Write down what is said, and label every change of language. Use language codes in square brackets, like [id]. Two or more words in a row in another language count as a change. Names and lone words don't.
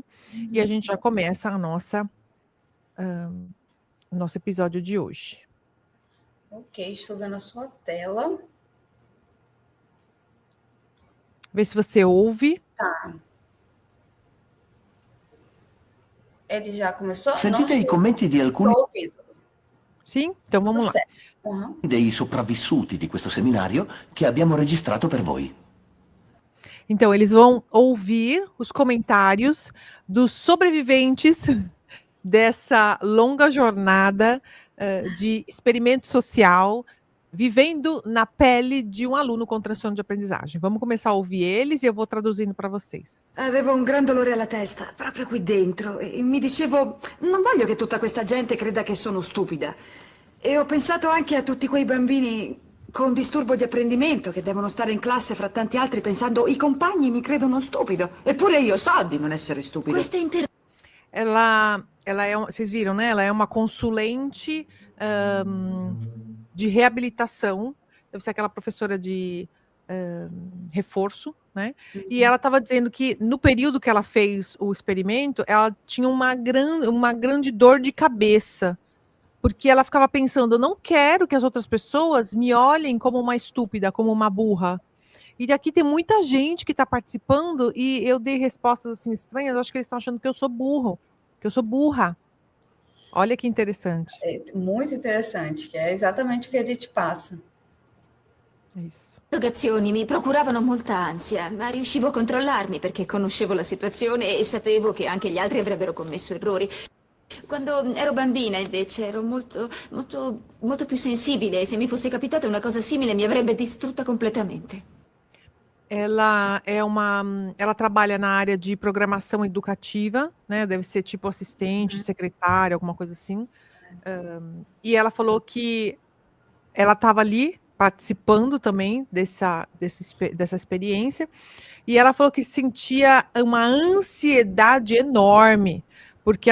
[pt] E a gente já começa o nosso episódio de hoje. Ok, estou vendo a sua tela. Vê se você ouve. Tá. Ele já começou? [it] Sentite i commenti di alcuni [pt] Sim? Então vamos lá. [it] dei sopravvissuti di questo seminario che abbiamo registrato per voi. [pt] Então, eles vão ouvir os comentários dos sobreviventes dessa longa jornada de experimento social, vivendo na pele de um aluno com transtorno de aprendizagem. Vamos começar a ouvir eles e eu vou traduzindo para vocês. [it] Avevo un gran dolore alla testa, proprio qui dentro, e mi dicevo, non voglio che tutta questa gente creda che sono stupida. E ho pensato anche a tutti quei bambini con disturbo di apprendimento che devono stare in classe fra tanti altri pensando i compagni mi credono stupido, eppure io so di non essere stupido. [pt] Ela vocês viram, né? Ela é uma consulente de reabilitação, deve ser aquela professora de reforço, né? E ela estava dizendo que no período que ela fez o experimento, ela tinha uma grande dor de cabeça, porque ela ficava pensando, eu não quero que as outras pessoas me olhem como uma estúpida, como uma burra. E aqui tem muita gente que está participando e eu dei respostas assim estranhas, eu acho que eles estão achando que eu sou burro, que eu sou burra. Olha que interessante. É muito interessante, que é exatamente o que a gente passa. É isso. [it] Le interrogazioni mi procuravano molta ansia, ma riuscivo a controllarmi perché conoscevo la situazione e sapevo che anche gli altri avrebbero commesso errori. Quando ero bambina, invece, ero molto più sensibile e se mi fosse capitata una cosa simile mi avrebbe distrutta completamente. [pt] Ela trabalha na área de programação educativa, né? Deve ser tipo assistente, secretária, alguma coisa assim. E ela falou que ela estava ali participando também dessa experiência, e ela falou que sentia uma ansiedade enorme, porque